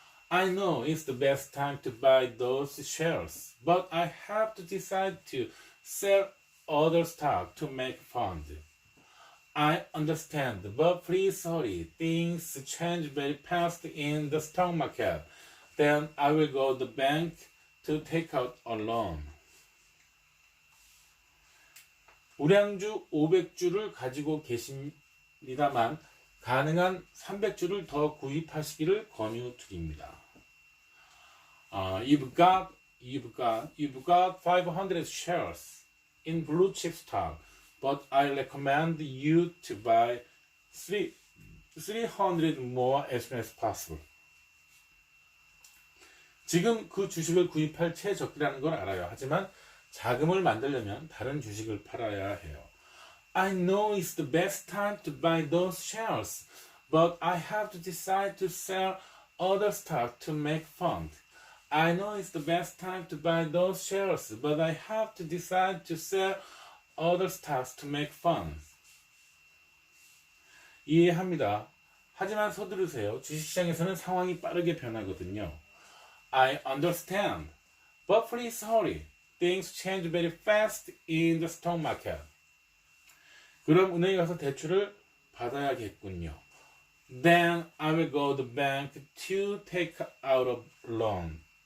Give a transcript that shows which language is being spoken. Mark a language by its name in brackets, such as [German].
[English] I know it's the best time to buy those shares, but I have to decide to sell other stock to make funds. I understand, but please hurry. Things change very fast in the stock market. Then I will go to the bank to take out a loan. [Korean] 우량주 500주를 가지고 계십니다만 가능한 300주를 더 구입하시기를 권유드립니다. [English] You've got 500 shares in blue chip stock, but I recommend you to buy 300 more as soon as possible. [Korean] 지금 그 주식을 구입할 최적기라는 걸 알아요. 하지만 자금을 만들려면 다른 주식을 팔아야 해요. [English] I know it's the best time to buy those shares, but I have to decide to sell other stock to make funds. I know it's the best time to buy those shares, but I have to decide to sell other stocks to make funds. [Korean] 이해합니다. 하지만 서두르세요. 주식시장에서는 상황이 빠르게 변하거든요. [English] I understand, but please hurry. Things change very fast in the stock market. [Korean] 그럼 은행에 가서 대출을 받아야겠군요. [English] Then I will go to the bank to take out a loan.